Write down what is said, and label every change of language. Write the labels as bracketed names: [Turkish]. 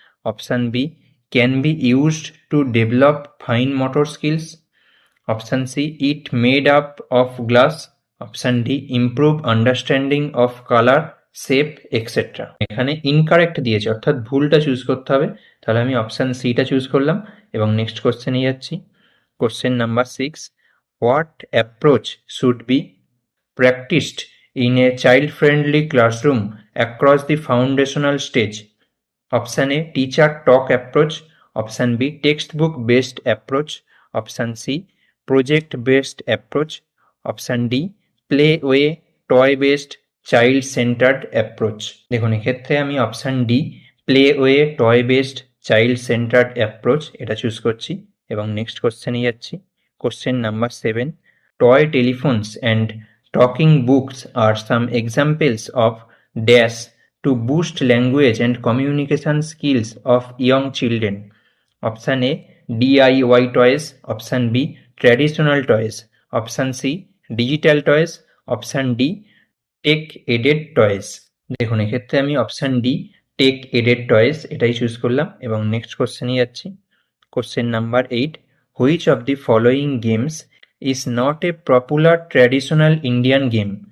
[English] Option B, can be used to develop fine motor skills. Option C, it made up of glass. Option D, improve understanding of color, shape, etc. [Bangla] এখানে incorrect দিয়েছে, অর্থাৎ ভুলটা choose করতে হবে। তাহলে আমি option সিটা choose করলাম এবং নেক্সট কোশ্চেনে যাচ্ছি। [English] Question number 6, what approach should be practiced in a child-friendly classroom across the foundational stage? Option A, teacher talk approach. Option B, textbook based approach. Option C, project based approach. Option D, play way toy based child centered approach. [Bangla] দেখুন, এক্ষেত্রে আমি option D, [English] play way toy based child centered approach, [Bangla] এটা choose করছি এবং next কোশ্চেনে যাচ্ছি। [English] Question number 7, toy telephones and talking books are some examples of dash to boost language and communication skills of young children? Option A, DIY toys. Option B, traditional toys. Option C, digital toys. Option D, [Bangla] take aided toys. দেখুন এক্ষেত্রে আমি option D take aided toys এটাই choose করলাম এবং next কোশ্চেনে যাচ্ছি। [English] Question number 8, which of the following games is not a popular traditional Indian game?